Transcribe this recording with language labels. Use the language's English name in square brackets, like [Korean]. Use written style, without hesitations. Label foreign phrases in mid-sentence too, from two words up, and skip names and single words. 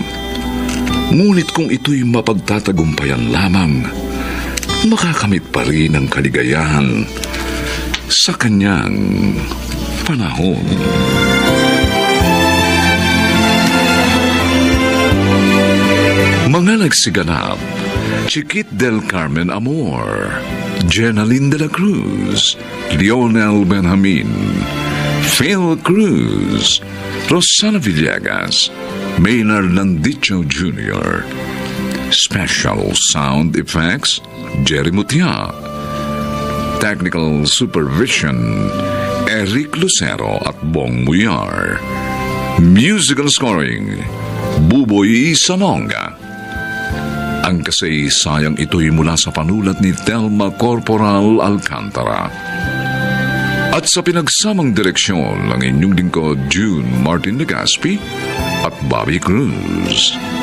[Filipino] Ngunit kung ito'y mapagtatagumpayan lamang, makakamit pa rin ang kaligayahan sa kanyang panahon. Mga nagsiganap: Chiquit del Carmen Amor, Jenaline de la Cruz, Lionel Benjamin, Phil Cruz, Rosana Villegas, Maynard Landicho Jr., Special Sound Effects, Jerry Mutia, Technical Supervision, Eric Lucero at Bong Muyar, Musical Scoring, Buboy Sanonga. Ang kasaysayang ito'y mula sa panulat ni Telma Corporal Alcantara. At sa pinagsamang direksyon ng inyong lingkod June Martin Legaspi at Bobby Cruz.